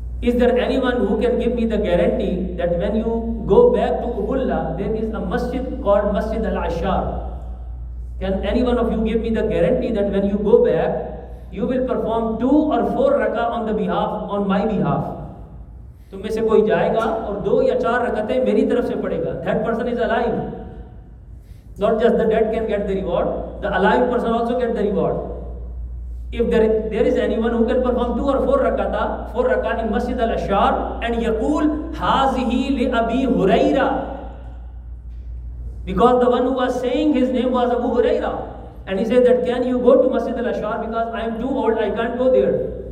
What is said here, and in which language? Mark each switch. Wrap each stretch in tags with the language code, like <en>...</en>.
<en>Is there anyone who can give me the guarantee that when you go back to Ubulla, there is a masjid called Masjid al-Ashar? Can any one of you give me the guarantee that when you go back, you will perform 2 or 4 rakah on my behalf?</en> <hi>तुम में से कोई जाएगा और 2 या 4 रकतें मेरी तरफ से पढ़ेगा.</hi> <en>That person is alive. Not just the dead can get the reward, the alive person also get the reward. If there is anyone who can perform 2 or 4 rakah in Masjid al-Ashar and</en> <ar>yaqul hazihi li Abi Huraira,</ar> <en>because the one who was saying his name was Abu Huraira, and he said that can you go to Masjid al-Ashar because I am too old, I can't go there.</en>